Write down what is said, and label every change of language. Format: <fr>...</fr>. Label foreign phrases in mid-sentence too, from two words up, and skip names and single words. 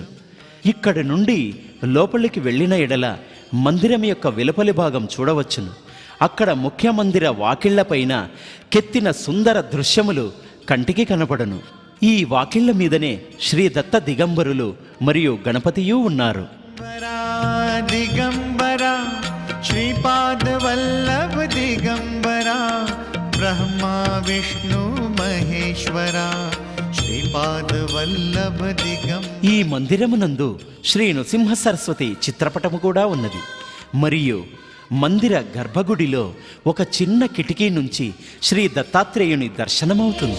<te>ఇక్కడి నుండి లోపలికి వెళ్ళిన ఎడల మందిరం యొక్క వెలుపలి భాగం చూడవచ్చును. అక్కడ ముఖ్య మందిర వాకిళ్లపైన కెత్తిన సుందర దృశ్యములు కంటికి కనపడను. ఈ వాకిళ్ల మీదనే శ్రీ దత్త దిగంబరులు మరియు గణపతియు ఉన్నారు.</te> <mr>दिगंबरा श्रीपाद वल्लभ दिगंबरा ब्रह्मा विष्णु महेश्वरा श्रीपाद वल्लभ दिगंबरा.</mr> <te>ఈ మందిరమునందు శ్రీ నృసింహ సరస్వతి చిత్రపటము కూడా ఉన్నది. మరియు మందిర గర్భగుడిలో ఒక చిన్న కిటికీ నుంచి శ్రీ దత్తాత్రేయుని దర్శనమవుతుంది.</te>